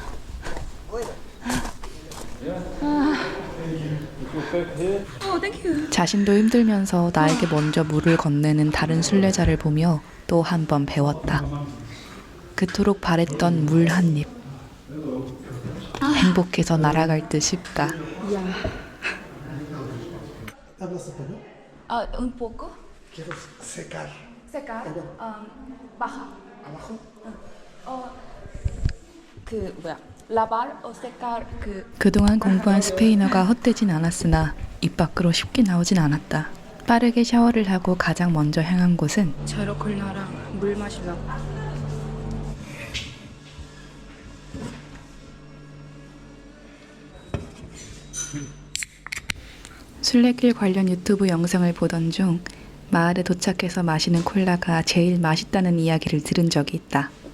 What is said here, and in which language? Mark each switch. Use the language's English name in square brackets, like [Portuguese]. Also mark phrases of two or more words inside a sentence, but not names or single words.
[Korean] 자신도 힘들면서 나에게 먼저 물을 건네는 다른 순례자를 보며 또 한 번 배웠다. 그토록 바랬던 물 한 입. 행복해서 날아갈 듯 싶다. [Spanish] ¿Hablas español? Un poco. Quiero secar. Secar. Baja. ¿Abajo? [Korean] 그 뭐야? [Spanish] lavar o secar [Korean] 그동안 공부한 스페인어가 헛되진 않았으나 입 밖으로 쉽게 나오진 않았다. 빠르게 샤워를 하고 가장 먼저 향한 곳은 제로 콜라랑 물 마시려고. 순례길 관련 유튜브 영상을 보던 중 마을에 도착해서 마시는 콜라가 제일 맛있다는 이야기를 들은 적이 있다.